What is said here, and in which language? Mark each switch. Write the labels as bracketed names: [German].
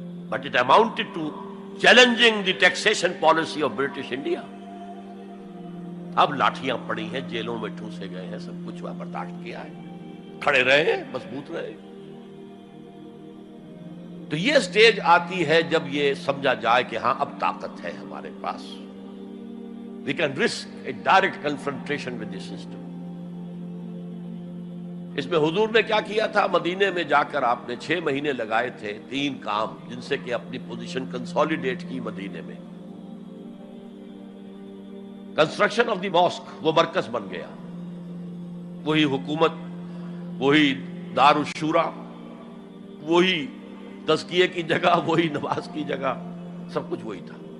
[English] But it amounted to challenging the taxation policy of British India. [Urdu] اب لاٹھیاں پڑی ہیں، جیلوں میں ٹھوسے گئے ہیں، سب کچھ برداشت کیا ہے، کھڑے رہے ہیں، مضبوط رہے. تو یہ سٹیج آتی ہے جب یہ سمجھا جائے کہ ہاں اب طاقت ہے ہمارے پاس. [English] We can risk a direct confrontation with the system. [Urdu] اس میں حضور نے کیا کیا تھا؟ مدینے میں جا کر آپ نے 6 مہینے لگائے تھے، 3 کام جن سے کہ اپنی پوزیشن کنسولیڈیٹ کی مدینے میں. [English] construction of the mosque, [Urdu] وہ مرکز بن گیا، وہی حکومت، وہی دار الشورا، وہی تزکیے کی جگہ، وہی نماز کی جگہ، سب کچھ وہی تھا.